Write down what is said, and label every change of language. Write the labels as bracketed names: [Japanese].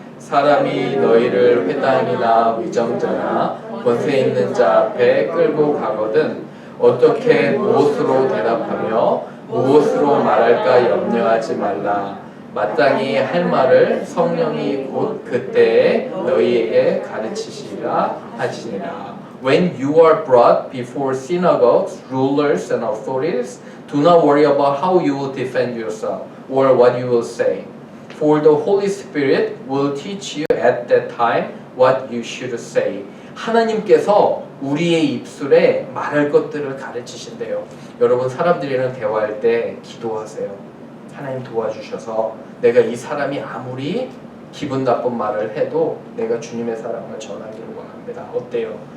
[Korean] 사람이 너희를 회당이나 위정자나 권세 있는 자 앞에 끌고 가거든 어떻게 무엇으로 대답하며 무엇으로 말할까 염려하지 말라. 마땅히 할 말을 성령이 곧 그때에 너희에게 가르치시라 하시니라. [English] When you are brought before synagogues, rulers and authorities, do not worry about how you will defend yourself or what you will say. For the Holy Spirit will teach you at that time what you should say. [Korean] 하나님께서 우리의 입술에 말할 것들을 가르치신대요. 여러분 사람들이랑 대화할 때 기도하세요. 하나님 도와주셔서 내가 이 사람이 아무리 기분 나쁜 말을 해도 내가 주님의 사랑을 전하기를 원합니다. 어때요?